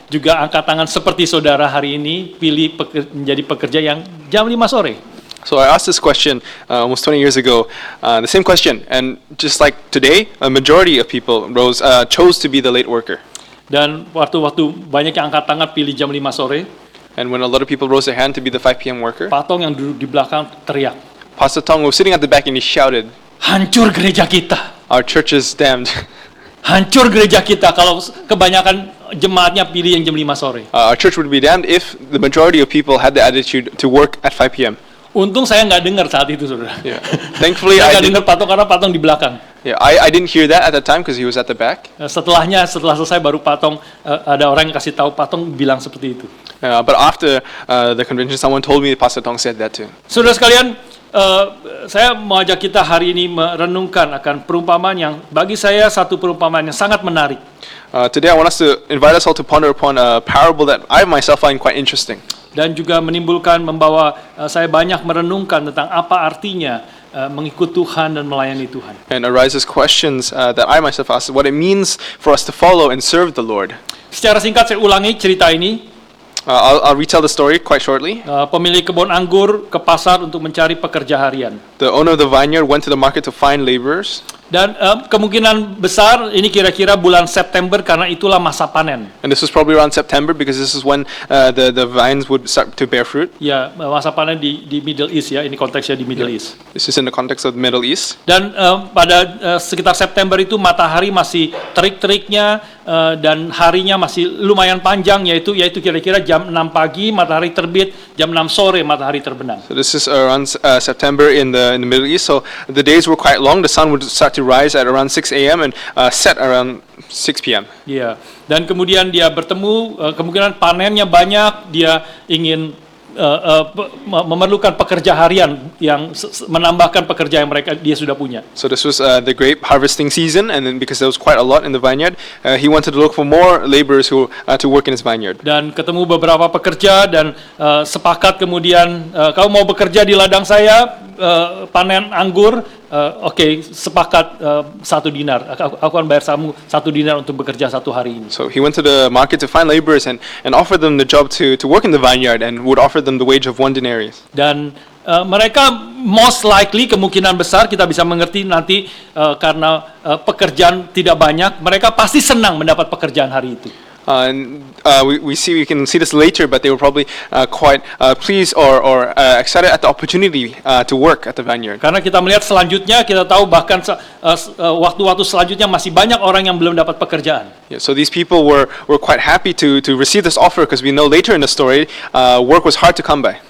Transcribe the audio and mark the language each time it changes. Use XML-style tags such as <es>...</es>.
<id>juga angkat tangan seperti saudara hari ini, pilih menjadi pekerja yang jam 5 sore.</id> <en>So I asked this question almost 20 years ago, the same question, and just like today, a majority of people chose to be the late worker.</en> <id>Dan waktu banyak yang angkat tangan pilih jam 5 sore,</id> <en>And when a lot of people rose their hand to be the 5 p.m. worker,</en> <id>Pak Tong yang duduk di belakang teriak,</id> <en>Pastor Tong was sitting at the back and he shouted,</en> <id>hancur gereja kita.</id> <en>"Our church is damned.</en> <id>Hancur gereja kita kalau kebanyakan jemaatnya pilih yang jam 5 sore.</id> <en>Our church would be damned if the majority of people had the attitude to work at 5 p.m."</en> <id>Untung saya nggak dengar saat itu, saudara.</id> <en>Yeah. Thankfully,</en> <id>Saya</id> <en>I</en> <id>nggak dengar Pak Tong karena Pak Tong di belakang.</id> <en>I didn't hear that at the time because he was at the back.</en> <id>Setelah selesai baru Pak Tong, ada orang yang kasih tahu Pak Tong bilang seperti itu.</id> <en>But after the convention, someone told me Pastor Tong said that too.</en> <id>Saudara sekalian, saya mau ajak kita hari ini merenungkan akan perumpamaan yang bagi saya satu perumpamaan yang sangat menarik.</id> <en>Today I want us to invite us all to ponder upon a parable that I myself find quite interesting.</en> <id>Dan juga membawa saya banyak merenungkan tentang apa artinya mengikut Tuhan dan melayani Tuhan.</id> <en>And arises questions that I myself ask what it means for us to follow and serve the Lord.</en> <id>Secara singkat saya ulangi cerita ini.</id> <en>I'll retell the story quite shortly.</en> <id>Pemilik kebun anggur ke pasar untuk mencari pekerja harian.</id> <en>The owner of the vineyard went to the market to find laborers.</en> <id>Dan kemungkinan besar ini kira-kira bulan September karena itulah masa panen.</id> <en>And this was probably around September because this is when the vines would start to bear fruit.</en> <id>Ya, masa panen di Middle East ya, ini konteksnya di Middle East.</id> <en>This is in the context of the Middle East.</en> <id>Dan pada sekitar September itu matahari masih terik-teriknya dan harinya masih lumayan panjang, yaitu kira-kira jam 6 pagi matahari terbit, jam 6 sore matahari terbenam.</id> <en>So this is around September in the Middle East. So the days were quite long. The sun would start to rise at around 6 a.m. and set around 6 p.m. Iya.</en> <id>Dan kemudian dia bertemu, kemungkinan panennya banyak, dia ingin memerlukan pekerja harian yang menambahkan pekerja yang dia sudah punya.</id> <en>So this was the grape harvesting season, and then because there was quite a lot in the vineyard, he wanted to look for more laborers who to work in his vineyard.</en> <id>Dan ketemu beberapa pekerja dan sepakat kemudian, kau mau bekerja di ladang saya, panen anggur, oke, sepakat 1 dinar. Aku akan bayar kamu 1 dinar untuk bekerja 1 hari ini.</id> <en>So he went to the market to find laborers and offered them the job to work in the vineyard and would offer them the wage of 1 denarius.</en> <id>Dan mereka</id> <en>most likely</en> <id>kemungkinan besar kita bisa mengerti nanti karena pekerjaan tidak banyak, mereka pasti senang mendapat pekerjaan hari itu.</id> <en>We can see this later, but they were probably quite pleased or excited at the opportunity to work at the vineyard.</en> <id>Karena kita melihat selanjutnya, kita tahu bahkan waktu-waktu selanjutnya masih banyak orang yang belum dapat pekerjaan.</id> <en>Yeah, so these people were quite happy to receive this offer because we know later in the story work was hard to come by.</en>